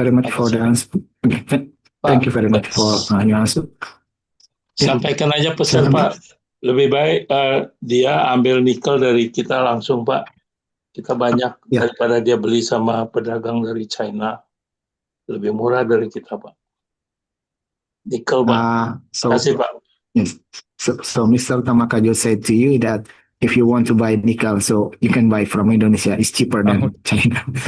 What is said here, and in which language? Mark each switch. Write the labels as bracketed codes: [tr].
[en] very much for the answer. Thank you very much for your answer. [id] Sampaikan aja pesan, Pak. Lebih baik dia ambil nikel dari kita langsung, Pak. Kita banyak daripada dia beli sama pedagang dari China. Lebih murah dari kita, Pak. Nikel, Pak. Terima kasih, Pak. [en] Yes. So Mr. Tamakajo said to you that if you want to buy nickel, so you can buy from Indonesia. It's cheaper than China.